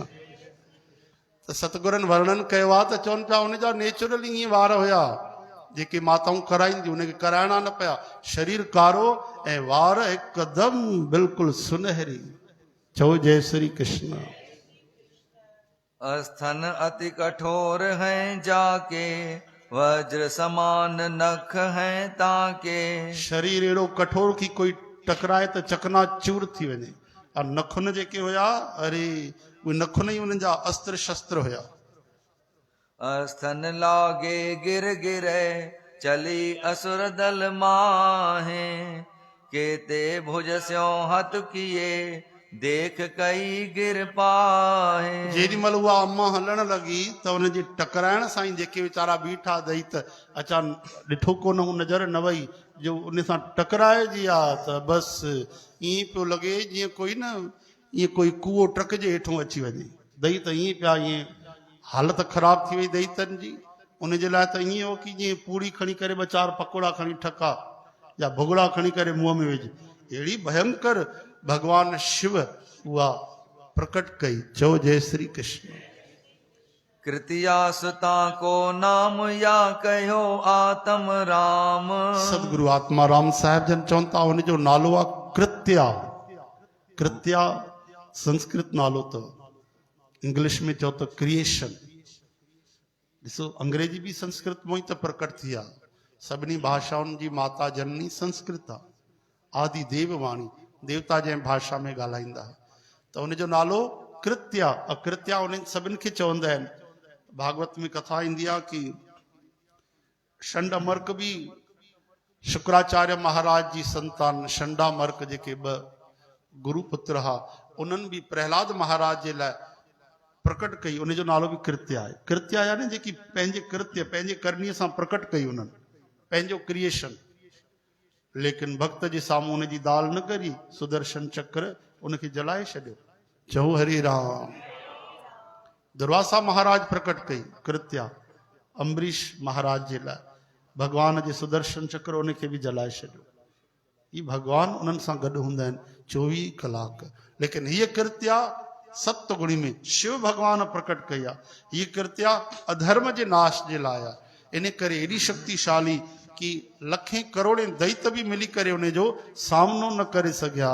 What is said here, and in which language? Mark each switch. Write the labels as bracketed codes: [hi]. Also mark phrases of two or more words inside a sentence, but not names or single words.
[sd] त सतगुरनि वर्णन कयो आहे त चवनि पिया हुनजा नेचुरल ईअं वार हुया जेके माताऊं कराईंदियूं, उनखे कराइणा न पिया। शरीर कारो ऐं वार हिकदमि बिल्कुलु सुनहरी। चओ जय श्री कृष्ण। [hi] स्तन अति कठोर हैं जाके, वज्र समान नख हैं ताके। [sd] शरीर अहिड़ो कठोर की कोई टकराए त चकना चूर थी वञे। और नखुन जेके हुया, अरे उहे नखुन ई उन्हनि जा अस्त्र शस्त्र हुया। [hi] स्तन लागे गिर गिरे, चली असुर दल माहे। केते भुज स्यों हथ किए, देख कई गिर पाहे। [sd] जेॾी महिल उहा अम्मा हलण लॻी त हुनजे टकराइण सां ई जेके वीचारा बीठा दई त अचा ॾिठो कोन, नज़र न वई, जो उन सां टकराइजी आहे त बसि ईअं पियो लॻे जीअं कोई न, ईअं कोई कूओ ट्रक जे हेठों अची वञे। दही त ईअं पिया, ईअं हालत ख़राब थी वई दहीतनि जी। उनजे लाइ त ईअं हो कि जीअं पूड़ी खणी करे ॿ चारि पकोड़ा खणी ठका या भुॻड़ा खणी करे मुंहं में विझ। अहिड़ी भयंकर भगवान शिव उहा प्रकट कई। चओ जय श्री कृष्ण। [hi] कृतिया सुता को नाम या कहो आत्म राम। [sd] सदगुरु आत्मा राम साहिब जन चवनि था हुनजो नालो आहे कृत्या। कृत्या संस्कृत नालो अथव, इंग्लिश में चओ त क्रिएशन। ॾिसो अंग्रेजी बि संस्कृत मों ई त प्रकट थी आहे। सभिनी भाषाउनि जी माता जननी संस्कृत आहे। आदि देव वाणी, देवता जंहिं भाषा में ॻाल्हाईंदा, त हुनजो नालो कृत्या। अकृत्या उन्हनि सभिनि खे चवंदा आहिनि। भागवत में कथा ईंदी आहे कि षंडमर्क बि शुक्राचार्य महाराज जी संतान। षंडामर्क जेके ॿ गुरु पुत्र हा, उन्हनि बि प्रहलाद महाराज जे लाइ प्रकट कई। उनजो नालो बि कृत्या आहे। कृत्या यानी जेकी पंहिंजे कृत्य, पंहिंजे करणीअ सां प्रकट कई उन्हनि, पंहिंजो क्रिएशन। लेकिन भक्त जे साम्हूं उनजी दाल न करी, सुदर्शन चक्र उनखे जलाए छॾियो। चओ हरे राम। दुर्वासा महाराज प्रकट कई कृत्या अम्बरीश महाराज जे लाइ, भगवान जे सुदर्शन चक्र उनखे बि जलाए छॾियो। ही भगवान उन्हनि सां गॾु हूंदा आहिनि 24 कलाक। लेकिन हीअ कृत्या सतगुणी में शिव भगवान प्रकट कई आहे। हीअ कृत्या अधर्म जे नाश जे लाइ आहे। इन करे एॾी शक्तिशाली कि लखें करोड़े दैत बि मिली करे उनजो सामनो न करे सघिया।